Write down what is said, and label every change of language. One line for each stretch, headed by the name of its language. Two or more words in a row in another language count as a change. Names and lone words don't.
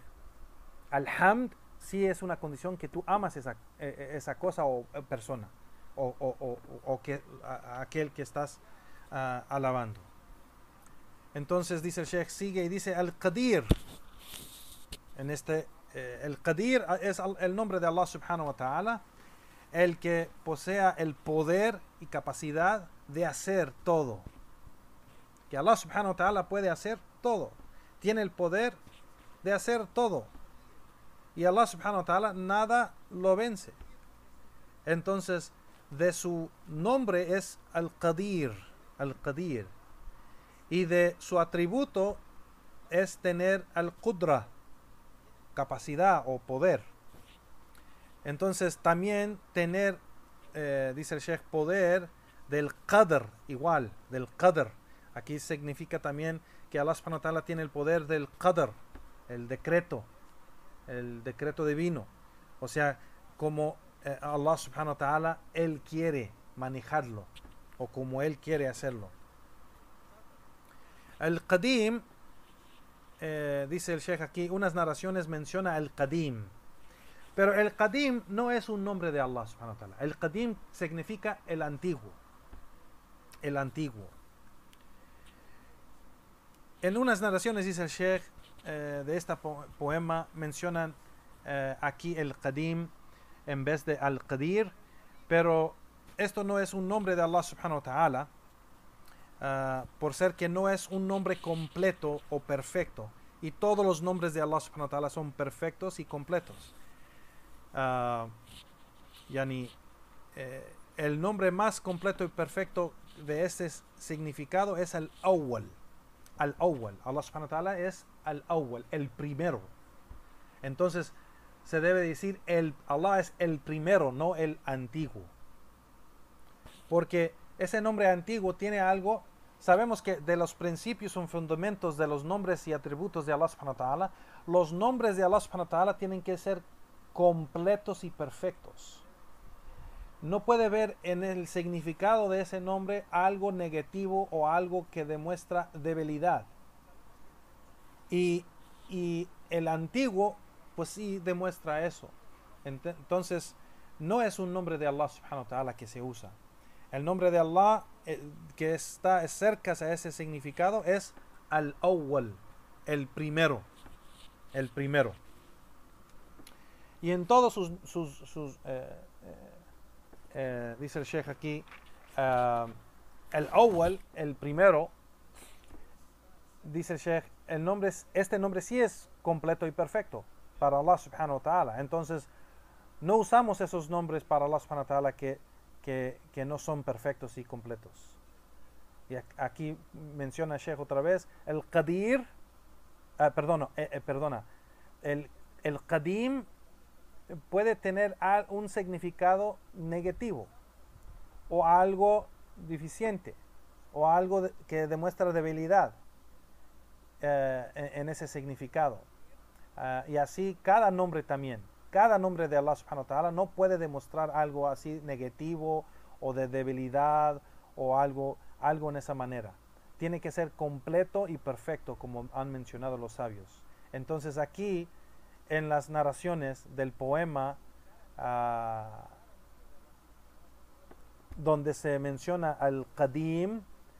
Spanish: Al-hamd sí es una condición que tú amas esa cosa o persona o que aquel que estás alabando. Entonces dice el Sheikh, sigue y dice al-Qadir. En el Qadir es el nombre de
Arabic: الله سبحانه وتعالى,
Spanish: el que posea el poder y capacidad de hacer todo. Que
Arabic: الله سبحانه وتعالى
Spanish: puede hacer todo. Tiene el poder de hacer todo. Y
Arabic: الله سبحانه وتعالى
Spanish: nada lo vence. Entonces, de su nombre es Al-Qadir. Al-Qadir. Y de su atributo es tener Al-Qudra, capacidad o poder. Entonces, también tener, dice el Sheikh, poder del Qadr, igual, del Qadr. Aquí significa también que
Arabic: الله سبحانه وتعالى
Spanish: tiene el poder del Qadr, el decreto divino. O sea, como
Arabic: الله سبحانه وتعالى,
Spanish: Él quiere manejarlo, o como Él quiere hacerlo. El Qadim, dice el Sheikh aquí, unas narraciones menciona el Qadim. Pero el Qadim no es un nombre de
Arabic: الله سبحانه وتعالى.
Spanish: El Qadim significa el antiguo. El antiguo. En unas narraciones, dice el Sheikh, de este poema, mencionan aquí el Qadim en vez de Al-Qadir, pero esto no es un nombre de
Arabic: الله سبحانه وتعالى,
Spanish: por ser que no es un nombre completo o perfecto, y todos los nombres de
Arabic: الله سبحانه وتعالى
Spanish: son perfectos y completos. El nombre más completo y perfecto de este significado es Al-Awwal. Al-Awwal.
Arabic: الله سبحانه وتعالى
Spanish: es Al-Awwal, el primero. Entonces se debe decir Allah es el primero, no el antiguo. Porque ese nombre antiguo tiene algo. Sabemos que de los principios o fundamentos de los nombres y atributos de
Arabic: الله سبحانه وتعالى,
Spanish: los nombres de
Arabic: الله سبحانه وتعالى
Spanish: tienen que ser completos y perfectos. No puede ver en el significado de ese nombre algo negativo o algo que demuestra debilidad. Y el antiguo, pues sí demuestra eso. Entonces, no es un nombre de
Arabic: الله سبحانه وتعالى
Spanish: que se usa. El nombre de Allah que está cerca a ese significado es Al-Awwal, el primero. El primero. Y en todos dice el Sheikh aquí, el Awwal, el primero, dice el Sheikh, este nombre sí es completo y perfecto para
Arabic: الله سبحانه وتعالى.
Spanish: Entonces, no usamos esos nombres para
Arabic: الله سبحانه وتعالى
Spanish: que no son perfectos y completos. Y aquí menciona el Sheikh otra vez, el Qadir, perdona, el Qadim puede tener un significado negativo o algo deficiente o algo que demuestra debilidad en ese significado. Y así cada nombre también. Cada nombre de
Arabic: الله سبحانه وتعالى
Spanish: no puede demostrar algo así negativo o de debilidad o algo en esa manera. Tiene que ser completo y perfecto, como han mencionado los sabios. Entonces aquí en las narraciones del poema donde se menciona al Qadim, dice